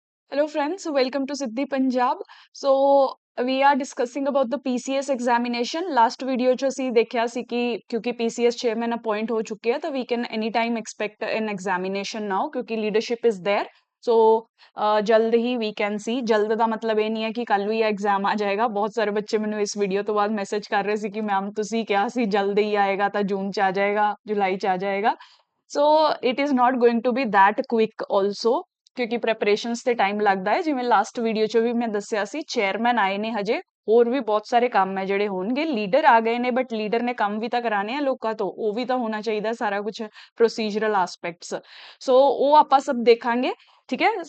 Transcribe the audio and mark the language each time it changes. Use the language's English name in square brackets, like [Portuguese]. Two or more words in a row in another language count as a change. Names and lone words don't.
[English] Hello friends, welcome to Siddhi Punjab. So we are discussing about the PCS examination. Last video [Punjabi] ਚ ਅਸੀਂ ਦੇਖਿਆ ਸੀ ਕਿ ਕਿਉਂਕਿ [English] PCS chairman appoint [Punjabi] ਹੋ ਚੁੱਕੇ ਆ ਤਾਂ [English] we can anytime expect an examination now ਕਿਉਂਕਿ leadership is there. [Punjabi] So ਜਲਦ ਹੀ [English] we can see [Punjabi] ਜਲਦ ਦਾ ਮਤਲਬ ਇਹ ਨਹੀਂ ਹੈ ਕਿ ਕੱਲ ਵੀ ਐਗਜ਼ਾਮ ਆ ਜਾਏਗਾ। ਬਹੁਤ ਸਾਰੇ ਬੱਚੇ ਮੈਨੂੰ ਇਸ ਵੀਡੀਓ ਤੋਂ ਬਾਅਦ ਮੈਸੇਜ ਕਰ ਰਹੇ ਸੀ ਕਿ ਮੈਮ ਤੁਸੀਂ ਕਿਹਾ ਸੀ ਜਲਦ ਹੀ ਆਏਗਾ ਤਾਂ ਜੂਨ ਚ ਆ ਜਾਏਗਾ, ਜੁਲਾਈ ਚ ਆ ਜਾਏਗਾ। [English] So it is not going to be that quick also [Punjabi] ਕਿਉਂਕਿ ਪ੍ਰੈਪਰੇਸ਼ਨਸ ਤੇ ਟਾਈਮ ਲੱਗਦਾ ਹੈ। ਜਿਵੇਂ [English] last video [Punjabi] 'ਚ ਵੀ ਮੈਂ ਦੱਸਿਆ ਸੀ ਚੇਅਰਮੈਨ ਆਏ ਨੇ ਹਜੇ, ਹੋਰ ਵੀ ਬਹੁਤ ਸਾਰੇ ਕੰਮ ਹੈ ਜਿਹੜੇ ਹੋਣਗੇ। ਲੀਡਰ ਆ ਗਏ ਨੇ ਬਟ ਲੀਡਰ ਨੇ ਕੰਮ ਵੀ ਤਾਂ ਕਰਾਣੇ ਆ ਲੋਕਾਂ ਤੋਂ, ਉਹ ਵੀ ਤਾਂ ਹੋਣਾ ਚਾਹੀਦਾ ਸਾਰਾ ਕੁਝ [English] procedural aspects. [Punjabi] ਸੋ ਉਹ ਆਪਾਂ ਸਭ ਦੇਖਾਂਗੇ, ਠੀਕ ਹੈ।